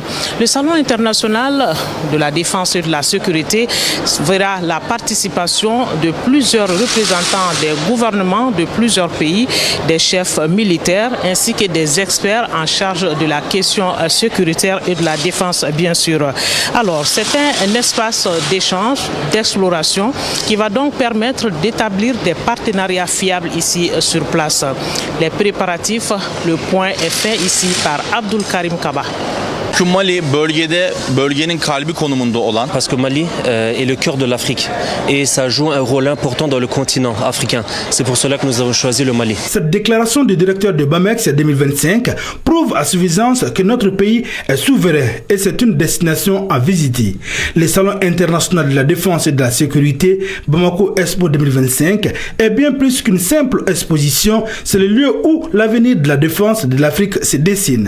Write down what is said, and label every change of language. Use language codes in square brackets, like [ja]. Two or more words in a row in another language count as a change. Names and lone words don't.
[fr] Le Salon international de la défense et de la sécurité verra la participation de plusieurs représentants des gouvernements de plusieurs pays, des chefs militaires ainsi que des experts en charge de la question sécuritaire et de la défense, bien sûr. Alors, c'est un espace d'échange, d'exploration qui va donc permettre d'établir des partenariats fiables ici sur place. Les préparatifs, le point est fait ici par Abdul Karim Kaba. [tr] Çünkü Mali bölgenin kalbi konumunda olan. [fr] Parce que Mali est le cœur de l'Afrique et ça joue un rôle important dans le continent africain. C'est pour cela que nous avons choisi le Mali. Cette déclaration du directeur de BAMEX 2025 prouve à suffisance que notre pays est souverain et c'est une destination à visiter. Le Salon international de la défense et de la sécurité Bamako Expo 2025 est bien plus qu'une simple exposition, c'est le lieu où l'avenir de la défense de l'Afrique se dessine.